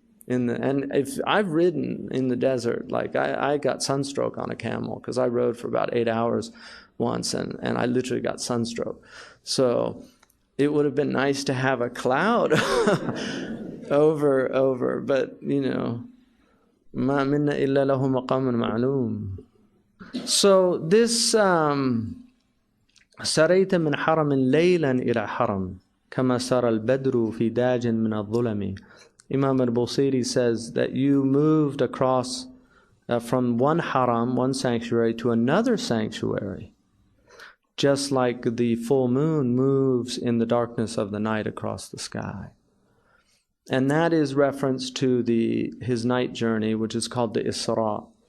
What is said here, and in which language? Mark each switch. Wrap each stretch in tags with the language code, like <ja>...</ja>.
<en>And if I've ridden in the desert, like I got sunstroke on a camel because I rode for about 8 hours once and I literally got sunstroke. So it would have been nice to have a cloud over, but you know,</en> <ar>ma minna illa lahu maqamun ma'loom.</ar> <en>So this</en> <ar>سريت من حرم ليلا إلى حرم كما سرى البدر في داج من الظلم.</ar> <en>Imam al-Busiri says that you moved across from one haram, one sanctuary, to another sanctuary, just like the full moon moves in the darkness of the night across the sky. And that is reference to his night journey, which is called the Isra.</en>